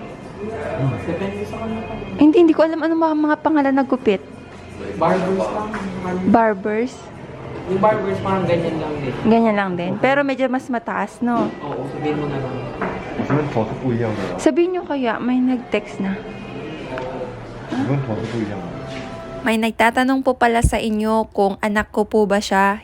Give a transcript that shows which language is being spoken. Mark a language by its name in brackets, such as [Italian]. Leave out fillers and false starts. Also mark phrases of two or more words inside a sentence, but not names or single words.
[Filipino] Depende sa kanya. Hindi ko alam anong mga pangalan na gupit. Barbers lang. Barbers? Yung barbers parang ganyan lang din. Ganyan lang din. Pero medyo mas mataas, no? Oo, sabihin mo na lang. [Chinese] 我这边头是不一样的啊， [Filipino] Sabihin nyo kaya, may nag-text na. [Chinese] 我跟头是不一样的。 [Filipino] May nagtatanong po pala sa inyo kung anak ko po ba siya.